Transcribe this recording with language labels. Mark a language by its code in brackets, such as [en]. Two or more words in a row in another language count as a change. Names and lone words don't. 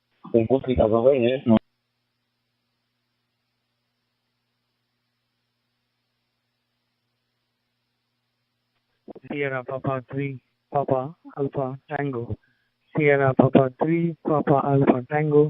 [en] Then we'll see how the way is. Sierra Papa 3 Papa Alpha Tango. Sierra Papa 3 Papa Alpha Tango.